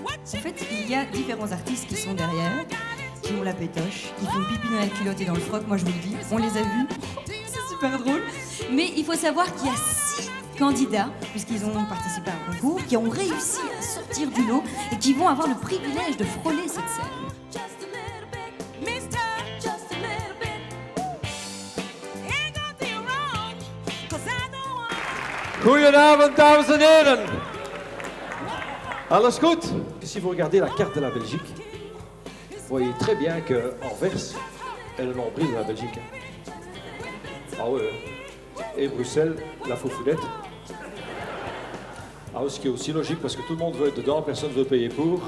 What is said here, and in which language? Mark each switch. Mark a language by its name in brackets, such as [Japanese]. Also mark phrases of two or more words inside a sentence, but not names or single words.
[French] En fait, il y a différents artistes qui sont derrière, qui ont la pétoche, qui font pipi dans la culotte et dans le froc, moi je vous le dis, on les a vus, c'est super drôle. Mais il faut savoir qu'il y a 6 candidats, puisqu'ils ont participé à un concours, qui ont réussi à sortir du lot et qui vont avoir le privilège de frôler cette scène. [Dutch] Goedenavond, dames en heren. Alles goed? [French] Si vous regardez la carte de la Belgique, vous voyez très bien que Anvers est le nombril de la Belgique. Ah ouais. Et Bruxelles, la foufoulette. Ah, ce qui est aussi logique parce que tout le monde veut être dedans, personne ne veut payer pour.